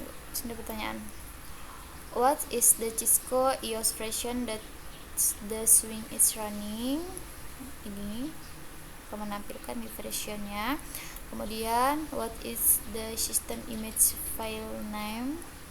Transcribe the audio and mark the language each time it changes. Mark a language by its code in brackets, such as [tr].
[id] Sini pertanyaan, [en] what is the Cisco EOS version that the swing is running? [id] Ini akan menampilkan di versionnya. Kemudian [en] what is the system image file name?